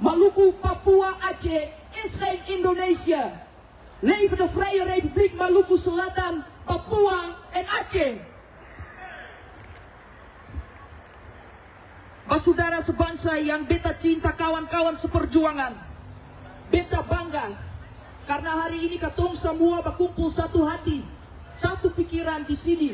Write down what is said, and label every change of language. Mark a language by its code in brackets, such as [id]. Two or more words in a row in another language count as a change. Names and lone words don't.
[nl] Maluku, Papua, Aceh is geen Indonesia. Leven de Vrije Republiek Maluku Selatan, Papua en Aceh. [abs] Saudara sebangsa yang beta cinta, kawan-kawan seperjuangan, beta bangga karena hari ini katong semua berkumpul satu hati, satu pikiran di sini.